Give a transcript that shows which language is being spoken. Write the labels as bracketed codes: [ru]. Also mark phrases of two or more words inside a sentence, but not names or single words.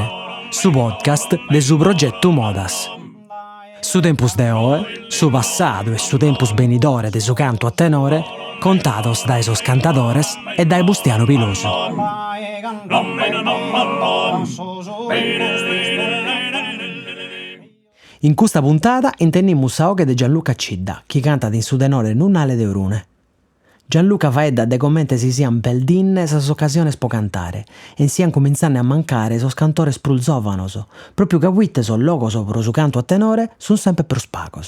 [sc] Su podcast de su progetto Modas. Su tempus de oe, su passadu e su tempus benidore de su canto a tenore, contados dai sos cantadores e dai Bustiano Pilosu. [it] In questa puntata intendiamo [sc] saoghe de Gianluca Cidda, chi canta in su tenore Nunnale de Orune. Gianluca faedda de commente si sian perdinne sas occasiones po cantare, e sian cominzanne a mancare sos cantores prus giovanos, proprio ca witte sos logos pro su canto a tenore sun sempre prus pagos.